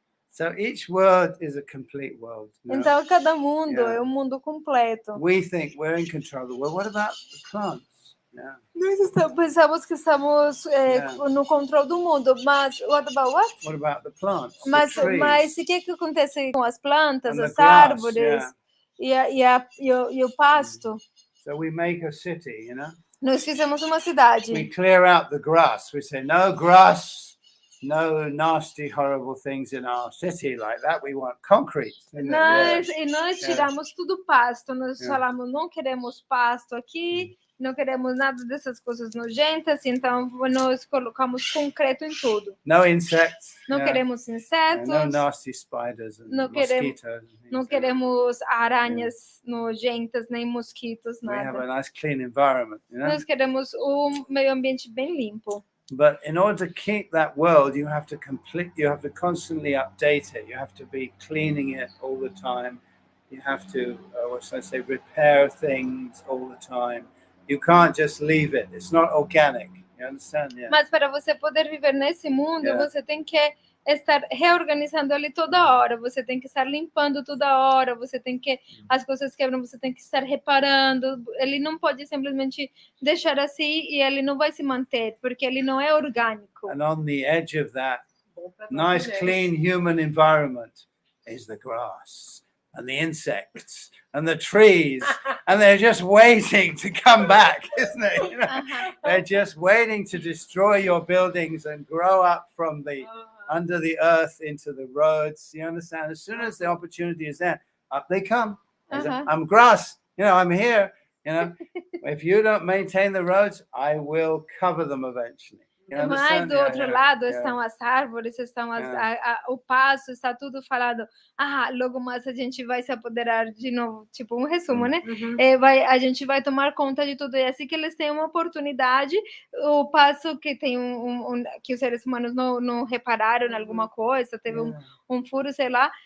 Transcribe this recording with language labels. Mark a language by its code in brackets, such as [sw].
[en] So each world is a complete world. [pt] Então cada mundo é um mundo completo. [en] We think we're in control of the world. What about the plants? Yeah. [pt] Nós pensamos que estamos no controle do mundo, mas [en] what about what? What about the plants? [pt] Mas o que acontece com as plantas, as árvores e o pasto? [en] So we make a city, [pt] Nós fizemos uma cidade. [en] We clear out the grass. We say no grass, no nasty, horrible things in our city like that. We want concrete. [pt] Nós tiramos tudo pasto. Nós falamos, não queremos pasto aqui. Não queremos nada dessas coisas nojentas, então nós colocamos concreto em tudo. [en] No insects. [pt] Não queremos insetos. [en] No nasty spiders and mosquitoes. [pt] Não queremos aranhas nojentas, nem mosquitos, nada. [en] We have a nice clean environment, [pt] Nós queremos um meio ambiente bem limpo. [en] But in order to keep that world, you have to constantly update it. You have to be cleaning it all the time. You have to, repair things all the time. You can't just leave it. It's not organic. You understand? Yeah. [pt] Mas para você poder viver nesse mundo, você tem que estar reorganizando ele toda hora. Você tem que estar limpando toda hora. Você tem que as coisas quebram, você tem que estar reparando. Ele não pode simplesmente deixar assim e ele não vai se manter, porque ele não é orgânico. [en] And on the edge of that nice clean human environment is the grass and the insects and the trees, and they're just waiting to come back, isn't it? They're just waiting to destroy your buildings and grow up from the under the earth into the roads. You understand? As soon as the opportunity is there, up they come. I'm grass, I'm here. If you don't maintain the roads, I will cover them eventually. [pt] Mas do outro lado estão as árvores, estão o pasto, está tudo falado. Logo mais a gente vai se apoderar de novo, tipo um resumo, né? A gente vai tomar conta de tudo. E assim que eles têm uma oportunidade, o pasto que tem que os seres humanos não repararam em alguma coisa, teve um furo, sei lá.